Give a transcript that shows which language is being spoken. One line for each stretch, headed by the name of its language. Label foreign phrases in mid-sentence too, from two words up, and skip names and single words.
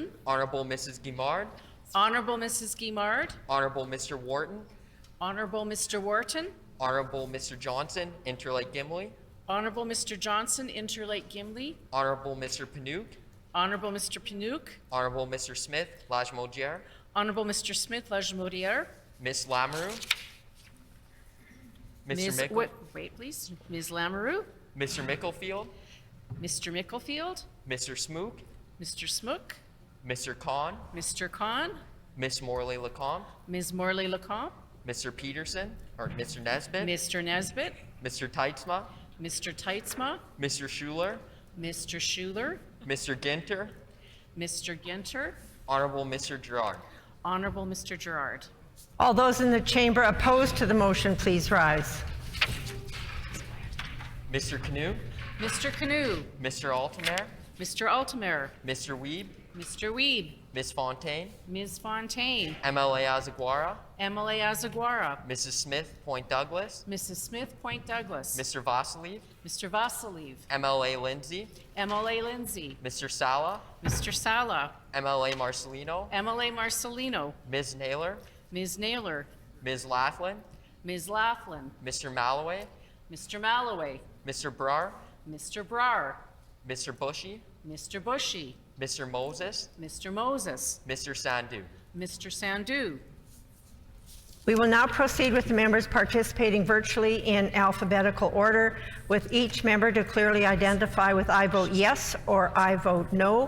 English: Honorable Mrs. Guimard, Honorable Mrs. Guimard. Honorable Mr. Wharton, Honorable Mr. Wharton. Honorable Mr. Johnson, Interlake Gimli, Honorable Mr. Johnson, Interlake Gimli. Honorable Mr. Panouk, Honorable Mr. Panouk. Honorable Mr. Smith, Lajmodiere, Honorable Mr. Smith, Lajmodiere. Ms. Lamoureux, Mr. Mickle, Wait, please. Ms. Lamoureux. Mr. Micklefield, Mr. Micklefield. Mr. Smook, Mr. Smook. Mr. Khan, Mr. Khan. Miss Morley Lecomte, Ms. Morley Lecomte. Mr. Peterson, or Mr. Nesbitt, Mr. Nesbitt. Mr. Teitzma, Mr. Teitzma. Mr. Schuler, Mr. Schuler. Mr. Ginter, Mr. Ginter. Honorable Mr. Gerard. Honorable Mr. Gerard. All those in the chamber opposed to the motion, please rise. Mr. Canoe, Mr. Canoe. Mr. Altamare, Mr. Altamare. Mr. Weeb, Mr. Weeb. Miss Fontaine, Ms. Fontaine. MLA Azaguara, MLA Azaguara. Mrs. Smith, Point Douglas, Mrs. Smith, Point Douglas. Mr. Vasiliv, Mr. Vasiliv. MLA Lindsay, MLA Lindsay. Mr. Sala, Mr. Sala. MLA Marcelino, MLA Marcelino. Ms. Naylor, Ms. Naylor. Ms. Laughlin, Ms. Laughlin. Mr. Malloway, Mr. Malloway. Mr. Brar, Mr. Brar. Mr. Bushy, Mr. Bushy. Mr. Moses, Mr. Moses. Mr. Sandu. Mr. Sandu. We will now proceed with the members participating virtually in alphabetical order, with each member to clearly identify with "I vote yes" or "I vote no."